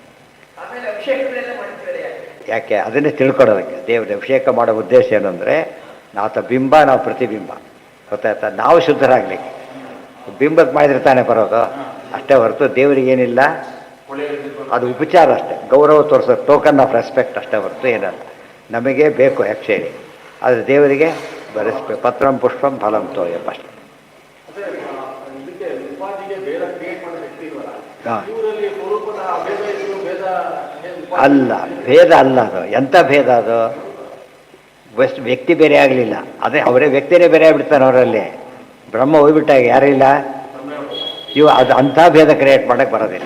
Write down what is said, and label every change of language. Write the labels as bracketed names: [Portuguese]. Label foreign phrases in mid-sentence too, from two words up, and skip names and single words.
[Kannada] ಯಾಕೆ ಅದನ್ನೇ ತಿಳ್ಕೊಳ್ಳೋದಕ್ಕೆ ದೇವ್ರ ಅಭಿಷೇಕ ಮಾಡೋ ಉದ್ದೇಶ ಏನಂದರೆ, ಆತ ಬಿಂಬ, ನಾವು ಪ್ರತಿಬಿಂಬ. ಗೊತ್ತಾಯ್ತಾ? ನಾವು ಶುದ್ಧರಾಗಲಿಕ್ಕೆ ಬಿಂಬಕ್ಕೆ ಮಾಡಿದ್ರೆ ತಾನೇ ಬರೋದು ಅಷ್ಟೇ ಹೊರತು ದೇವರಿಗೇನಿಲ್ಲ. ಅದು ಉಪಚಾರ ಅಷ್ಟೇ, ಗೌರವ ತೋರಿಸೋದು, [English] token of respect [Kannada] ಅಷ್ಟೇ ಹೊರತು ಏನಲ್ಲ. ನಮಗೆ ಬೇಕು ಆ್ಯಕ್ಚುಲಿ, ಆದರೆ ದೇವರಿಗೆ ಬರೆಸ್ಬೇಕು. [Sanskrit] ಪತ್ರಂ ಪುಷ್ಪಂ ಫಲಂ ತೋಯಂ ಅಷ್ಟೆ. [Kannada] ಅದೇ ಇದಕ್ಕೆ ಉಪಾಧಿಗೆ ಭೇದ ಕ್ರಿಯೇಟ್ ಮಾಡೋ ಶಕ್ತಿ ಇಲ್ವಲ್ಲ, ಹಾಂ, ಇವರಲ್ಲಿ ಸ್ವರೂಪದ ಭೇದ ಇದ್ರು ಭೇದ ಅಲ್ಲ, ಭೇದ ಅಲ್ಲ ಅದು. ಎಂಥ ಭೇದ ಅದು? ವ್ಯಕ್ತಿ ಬೇರೆ ಆಗಲಿಲ್ಲ, ಅದೇ ಅವರೇ ವ್ಯಕ್ತಿನೇ ಬೇರೆ ಆಗಿಬಿಡ್ತಾನೆ ಅವರಲ್ಲಿ. ಬ್ರಹ್ಮ ಹೋಗ್ಬಿಟ್ಟಾಗ ಯಾರಿಲ್ಲ ಇವು, ಅದು ಅಂಥ ಭೇದ ಕ್ರಿಯೇಟ್ ಮಾಡೋಕ್ಕೆ ಬರೋದಿಲ್ಲ.